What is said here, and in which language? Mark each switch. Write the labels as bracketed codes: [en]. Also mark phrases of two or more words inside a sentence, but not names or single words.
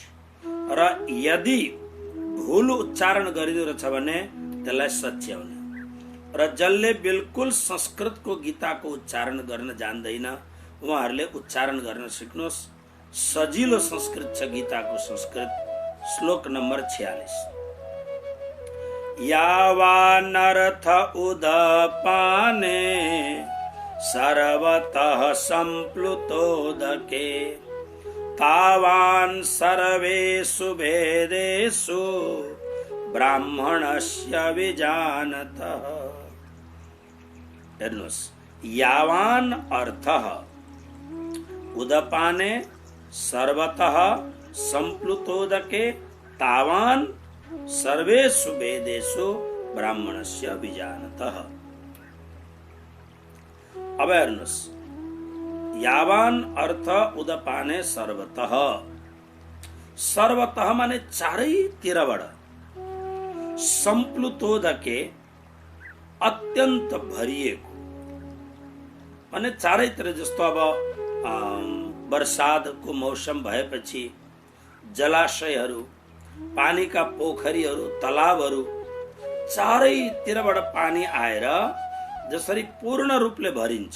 [ne] र यदि भुल उच्चारण गरिदिएको छ भने त्यसलाई सच्याउने। र जसले बिल्कुल संस्कृतको गीताको उच्चारण गर्न जान्दैन उहाँहरूले उच्चारण गर्न सिक्नुहोस्। सजिलो संस्कृत छ गीताको संस्कृत। श्लोक नम्बर 46। [sa] यावानर्थ उदपाने सर्वतः सम्प्लुतोदके तावान् सर्वेषु भेदेषु ब्राह्मणस्य विजानतः। [ne] हेर्नुहोस्, [sa] यावान् अर्थः उदपाने सर्वतः सम्प्लुतोदके तावान् सर्वेषु वेदेषु ब्राह्मणस्य विजानतः। [ne] अब हेर्नुहोस्, [sa] यावान् अर्थ उदपाने सर्वतः। [ne] सर्वतः माने चारैतिरबाट, सम्प्लुतोदके अत्यन्त भरिएको माने चारैतिर। जस्तो अब बरसातको मौसम भएपछि जलाशयहरू, पानीका पोखरीहरू, तलाबहरू चारैतिरबाट पानी आएर जसरी पूर्ण रूपले भरिन्छ।